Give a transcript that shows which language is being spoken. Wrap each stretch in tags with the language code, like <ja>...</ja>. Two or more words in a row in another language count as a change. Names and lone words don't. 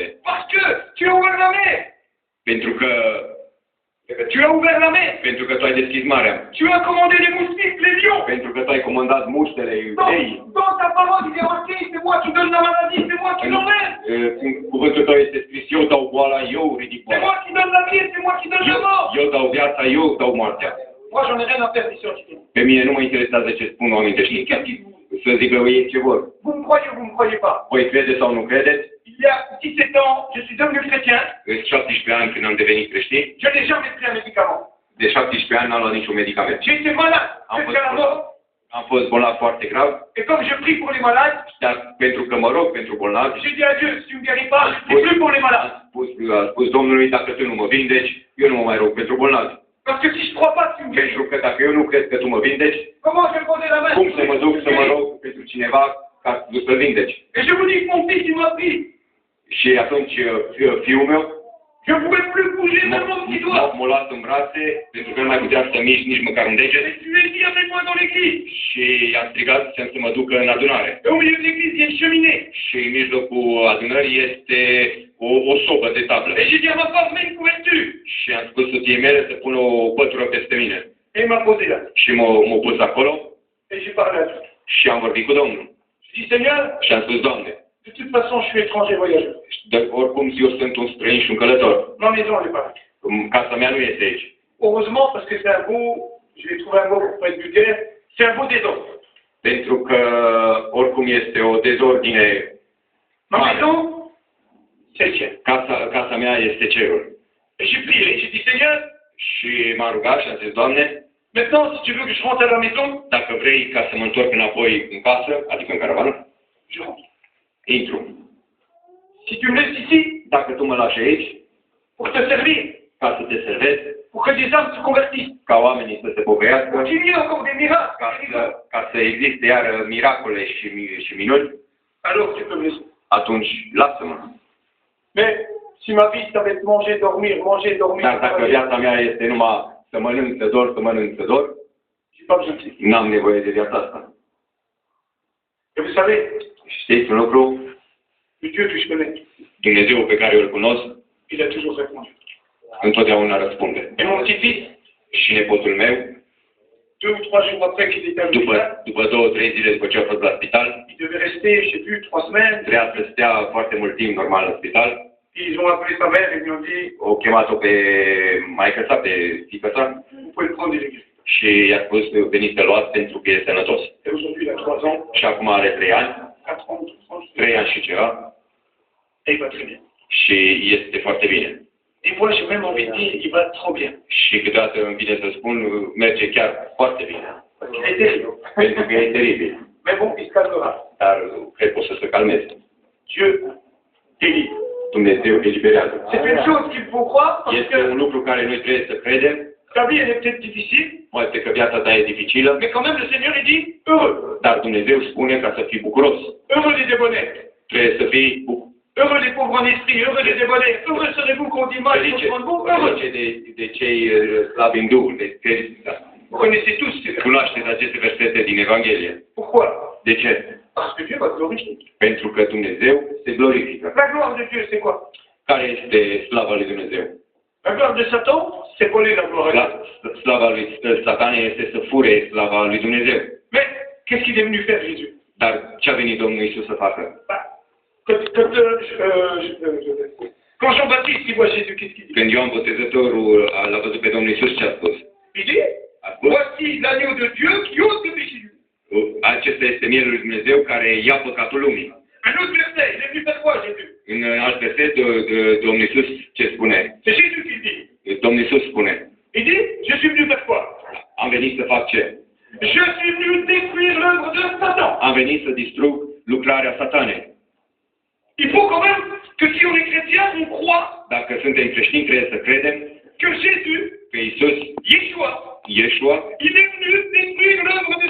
<fr>Parce que tu as ouvert la mer.</fr> <ro>Pentru că</ro> <fr>Tu as ouvert la mer.</fr> <ro>Pentru că tu ai deschis marea.</ro> <fr>Tu as commandé les moustiques, les lions.</fr> <ro>Pentru că tu ai comandat muștele, iudei.</ro> <fr>Dans ta parole, il est marqué, c'est moi qui donne la maladie, c'est moi qui l'enlève.</fr> <ro>În cuvântul tău este scris, eu dau boala, eu ridic</ro> <fr>C'est</fr> <ro>boala.</ro> <fr>moi qui donne la vie, c'est moi qui donne la mort.</fr> <ro>Eu dau viața, eu dau moartea.</ro> <fr>Moi, j'en ai rien à faire des scientifiques.</fr> <ro>Pe mine nu mă interesează ce spun oamenii de știință.</ro> <fr>Qu'est-ce qu'ils vous</fr> <ro>Să zică ei ce vor.</ro> <fr>Vous me croyez ou vous ne me croyez pas?</fr> <ro>Voi credeți sau nu credeți?</ro> <fr>Il y a 17 ans, je suis devenu chrétien.</fr> <ro>În 17 ani când am devenit creștin,</ro> <fr>Je n'ai jamais pris un médicament.</fr> <ro>de 17 ani n-am luat niciun medicament.</ro> <fr>J'ai été malade jusqu'à la mort.</fr> <ro>Am fost bolnav foarte grav,</ro> <fr>Et comme je prie pour les malades,</fr> <ro>dar pentru că mă rog pentru bolnavi,</ro> <fr>j'ai dit à Dieu, si tu ne me guéris pas, je ne prie plus pour les malades.</fr> <ro>am spus Domnului, dacă tu nu mă vindeci, eu nu mă mai rog pentru bolnavi.</ro> <fr>Parce que si je ne crois pas que tu me guéris,</fr> <ro>Pentru că dacă eu nu cred că tu mă vindeci,</ro> <fr>comment je vais poser la main</fr> <ro>cum</ro> <fr>sur</fr> <ro>să mă</ro> <fr>celui</fr> <ro>duc</ro> <fr>qui</fr> <ro>să mă</ro> <fr>guérit?</fr> <ro>rog pentru cineva ca tu să vindeci?</ro> <fr>Et je vous dis que mon fils, il m'a pris.</fr> <ro>Și atunci fiul meu</ro> <fr>Je ne pouvais plus bouger même mon petit doigt.</fr> <ro>m-a luat în brațe, pentru că nu mai putea să mișc nici măcar un deget.</ro> <fr>Et tu es dit avec moi dans l'église.</fr> <ro>Și i-am strigat să mă ducă în adunare.</ro> <fr>Et au milieu de l'église, il y a une cheminée.</fr> <ro>Și în mijlocul adunării este o sobă de tablă.</ro> <fr>Et j'ai dit à ma femme, mets une couverture.</fr> <ro>Și am spus soției mele să pună o pătură peste mine.</ro> <fr>Et il m'a posé là.</fr> <ro>Și m-a pus acolo</ro> <fr>Et j'ai parlé à Dieu.</fr> <ro>și am vorbit cu Domnul.</ro> <fr>Je dis, Seigneur,</fr> <ro>Și am spus, Doamne,</ro> <fr>de toute façon, je suis étranger voyageur.</fr> <ro>oricum eu sunt un străin și un călător.</ro> <fr>Ma maison, elle est pas là.</fr> <ro>Casa mea nu este aici.</ro> <fr>Heureusement, parce que c'est un beau, je vais trouver un mot pour pas être vulgaire, c'est un beau désordre.</fr> <ro>Pentru că oricum este o dezordine</ro> <fr>Ma</fr> <ro>mare.</ro> <fr>maison, c'est le ciel.</fr> <ro>Casa mea este cerul.</ro> <fr>Et j'ai prié, j'ai dit, Seigneur,</fr> <ro>Și m-am rugat și am zis, Doamne,</ro> <fr>maintenant, si tu veux que je rentre à la maison,</fr> <ro>dacă vrei ca să mă întorc înapoi în casă, adică în caravană,</ro> <fr>je rentre.</fr> <ro>intru.</ro> <fr>Si tu me laisses ici,</fr> <ro>Dacă tu mă lași aici,</ro> <fr>pour te servir,</fr> <ro>ca să te servezi,</ro> <fr>pour que des âmes se convertissent,</fr> <ro>ca oamenii să se pocăiască,</ro> <fr>pour qu'il y ait encore des miracles,</fr> <ro>ca să existe iar miracole și minuni,</ro> <fr>alors tu peux me laisser.</fr> <ro>atunci lasă-mă.</ro> <fr>Mais si ma vie, ça va être manger, dormir, manger, dormir,</fr> <ro>Dar dacă viața mea este numai să mănânc, să dor,</ro> <fr>j'ai pas besoin de ça.</fr> <ro>n-am nevoie de viața asta.</ro> <fr>Et vous savez,</fr> <ro>Știți un lucru?</ro> <fr>le Dieu que je connais,</fr> <ro>Dumnezeu pe care eu îl cunosc,</ro> <fr>il a toujours répondu.</fr> <ro>întotdeauna răspunde.</ro> <fr>Et mon petit-fils,</fr> <ro>Și nepotul meu,</ro> <fr>2 ou 3 jours après qu'il était à l'hôpital,</fr> <ro>după 2-3 zile după ce a fost la spital,</ro> <fr>il devait rester, je sais plus, 3 semaines.</fr> <ro>trebuia să stea foarte mult timp normal în spital.</ro> <fr>Ils ont appelé sa mère et lui ont dit,</fr> <ro>O chemat-o pe maică sa, pe fiică sa,</ro> <fr>vous pouvez le prendre, il est guéri.</fr> <ro>și i-a spus veniți să luați pentru că e sănătos.</ro> <fr>Et aujourd'hui, il a 3 ans,</fr> <ro>Și acum are 3 ani,</ro> <fr>4 ans,</fr> <ro>3 ani și ceva,</ro> <fr>et il va très bien.</fr> <ro>și este foarte bine.</ro> <fr>Et moi, j'ai même envie de dire, il va trop bien.</fr> <ro>Și câteodată îmi vine să spun, merge chiar foarte bine.</ro> <fr>Parce qu'il est terrible.</fr> <ro>Pentru că e teribil.</ro> <fr>Mais bon, il se calmera.</fr> <ro>Dar cred că o să se calmeze.</ro> <fr>Dieu délivre.</fr> <ro>Dumnezeu eliberează.</ro> <fr>C'est une chose qu'il faut croire, parce</fr> <ro>Este un</ro> <fr>que</fr> <ro>lucru care noi trebuie să credem.</ro> <fr>ta vie, elle est peut-être difficile,</fr> <ro>Poate că viața ta e dificilă,</ro> <fr>mais quand même, le Seigneur, il dit, heureux.</fr> <ro>dar Dumnezeu spune ca să fii bucuros.</ro> <fr>Heureux les débonnés.</fr> <ro>Trebuie să fii</ro> <fr>Heureux les pauvres en esprit, heureux les débonnés. Heureux serez-vous qu'on dit mal, qu'on demande bon, heureux.</fr> <ro>de cei slabi în Duhul.</ro> <fr>Vous connaissez tous ces versets.</fr> <ro>Cunoașteți aceste versete din Evanghelie.</ro> <fr>Pourquoi?</fr> <ro>De ce?</ro> <fr>Parce que Dieu va glorifier.</fr> <ro>Pentru că Dumnezeu se glorifică.</ro> <fr>La gloire de Dieu, c'est quoi?</fr> <ro>Care este slava lui Dumnezeu?</ro> <fr>La gloire de Satan, c'est voler la gloire à Dieu.</fr> <ro>Slava lui Satan este să fure slava lui Dumnezeu.</ro> <fr>Mais qu'est-ce qu'il est venu faire, Jésus?</fr> <ro>Dar ce a venit Domnul Iisus să facă?</ro> <fr>Quand Jean-Baptiste il voit Jésus, qu'est-ce qu'il dit?</fr> <ro>Când Ioan Botezătorul l-a văzut pe Domnul Iisus, ce a spus?</ro> <fr>Il dit,</fr> <ro>A spus,</ro> <fr>voici l'agneau de Dieu qui ôte le péché du monde.</fr> <ro>acesta este mielul lui Dumnezeu care ia păcatul lumii.</ro> <fr>Un autre verset, il est venu faire quoi, Jésus?</fr> <ro>În alt verset, Domnul Iisus ce spune?</ro> <fr>C'est Jésus qui le dit.</fr> <ro>Domnul Iisus spune,</ro> <fr>Il dit, je suis venu faire quoi?</fr> <ro>am venit să fac ce?</ro> <fr>Je suis venu détruire l'œuvre de Satan.</fr> <ro>Am venit să distrug lucrarea Satanei.</ro> <fr>Il faut quand même que si on est chrétien, on croit</fr> <ro>Dacă suntem creștini, trebuie să credem</ro> <fr>que Jésus,</fr> <ro>că Iisus,</ro> <fr>Yeshua, il est venu détruire l'œuvre de</fr>